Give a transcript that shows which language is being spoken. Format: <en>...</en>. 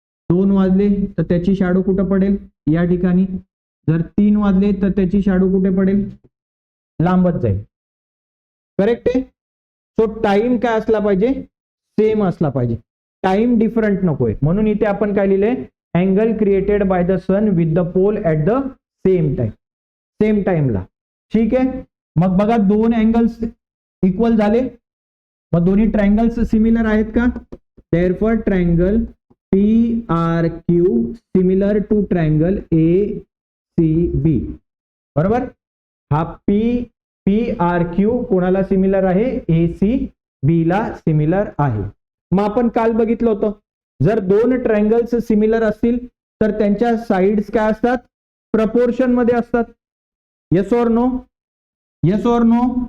<mr>2 वाजले तर त्याची शॅडो कुठे पडेल? या ठिकाणी. जर 3 वाजले तर त्याची शॅडो कुठे पडेल? लांबच जाईल. करेक्ट आहे? सो टाइम काय असला पाहिजे? सेम असला पाहिजे. टाइम डिफरंट नकोय. म्हणून इथे आपण काय लिहिलंय?</mr> <en>Angle created by the sun with the pole at the same time.</en> <mr>Same टाइमला. ठीक आहे. मग बघा दोन अँगल्स इक्वल झाले. मग दोन्ही ट्रायंगल्स सिमिलर आहेत का?</mr> <en>Therefore triangle P R Q similar to triangle A C B.</en> <mr>बरोबर? हा पी आर क्यू कोणाला सिमिलर आहे? ए सी बी ला सिमिलर आहे. मग आपण काल बघितलं होतं, जर दोन ट्रायंगल्स सिमिलर असतील तर त्यांच्या साइड्स काय असतात? प्रपोर्शन मध्ये असतात.</mr> <en>Yes or no? Yes or no?</en>